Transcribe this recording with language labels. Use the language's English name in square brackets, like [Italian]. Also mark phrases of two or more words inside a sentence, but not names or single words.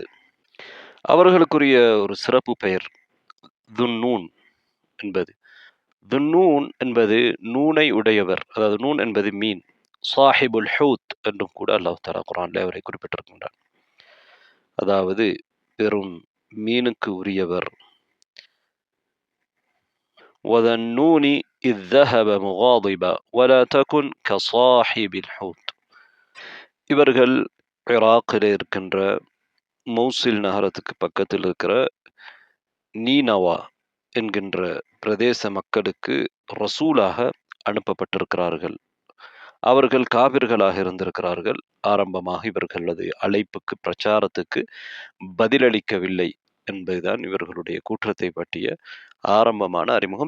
[Tamil] அவர்களுக்குரிய ஒரு சிறப்பு பெயர் துன்னூன் என்பது. துன்னூன் என்பது நூனை உடையவர், அதாவது நூன் என்பது மீன். [Arabic] صاحب الحوت [Tamil] என்றும் கூட அல்லாஹ் தஆலா குர்ஆனில் அவரை குறிப்பிட்டிருக்கின்றார். அதாவது பெரும் மீனுக்கு உரியவர். [Arabic] وذا النون إذ ذهب مغاضبا ولا تكن كصاحب الحوت. [Tamil] இவர்கள் இராக்கில் இருக்கின்ற மௌசில் நகரத்துக்கு பக்கத்தில் இருக்கிற நீனவா என்கின்ற பிரதேச மக்களுக்கு ரசூலாக அனுப்பப்பட்டிருக்கிறார்கள். அவர்கள் காபிர்களாக இருந்திருக்கிறார்கள். ஆரம்பமாக இவர்களது அழைப்புக்கு பிரச்சாரத்துக்கு பதிலளிக்கவில்லை என்பதுதான் இவர்களுடைய கூற்றத்தை பற்றிய ஆரம்பமான அறிமுகம்.